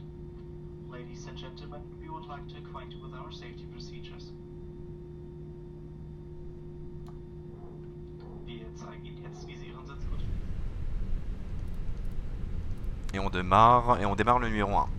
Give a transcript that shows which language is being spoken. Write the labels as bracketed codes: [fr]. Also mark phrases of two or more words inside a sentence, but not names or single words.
[en] Ladies and gentlemen, we would like to acquaint you with our safety procedures. [de] Wir zeigen Ihnen jetzt, wie Sie Ihren Sitz gut. [fr] Et on démarre le numéro 1.